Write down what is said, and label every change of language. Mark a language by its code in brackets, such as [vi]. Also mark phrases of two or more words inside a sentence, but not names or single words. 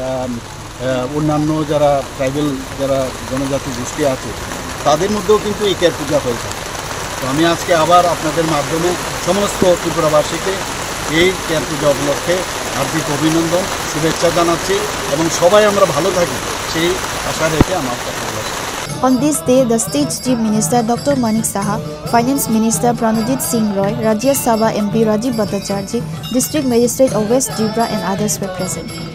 [bn] অন্যান্য যারা ট্রাইবেল যারা জনজাতি গোষ্ঠী আছে তাদের মধ্যেও কিন্তু এই কেয়ার পূজা হয়ে থাকে তো আমি আজকে আবার আপনাদের মাধ্যমে সমস্ত ত্রিপুরাবাসীকে এই কেয়ার পূজা উপলক্ষে হার্দিক অভিনন্দন শুভেচ্ছা জানাচ্ছি এবং সবাই আমরা ভালো থাকি সেই আশা রেখে আমার কথা বলছি [en] On this day, the State Chief Minister Dr. Manik Saha, Finance Minister Pranajit Singh Roy, Rajya Sabha MP Rajiv Bhattacharjee, District Magistrate of West Tripura and others were present.